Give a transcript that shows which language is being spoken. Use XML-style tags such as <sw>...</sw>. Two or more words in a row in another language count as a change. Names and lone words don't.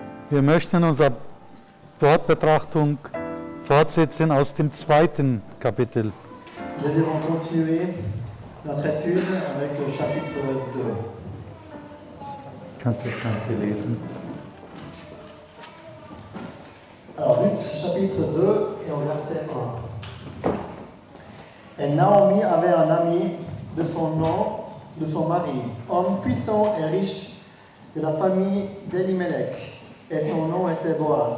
<de>Wir möchten unsere Wortbetrachtung fortsetzen aus dem 2. Kapitel.</de> <fr>Nous allons continuer notre étude avec le chapitre 2.</fr> <de>Kannst du das Ganze lesen?</de> <fr>Alors, Luc, chapitre 2 et au verset 1. Et Naomi avait un ami de son nom, de son mari, homme puissant et riche de la famille d'Elimelech, et son nom était Boaz.</fr>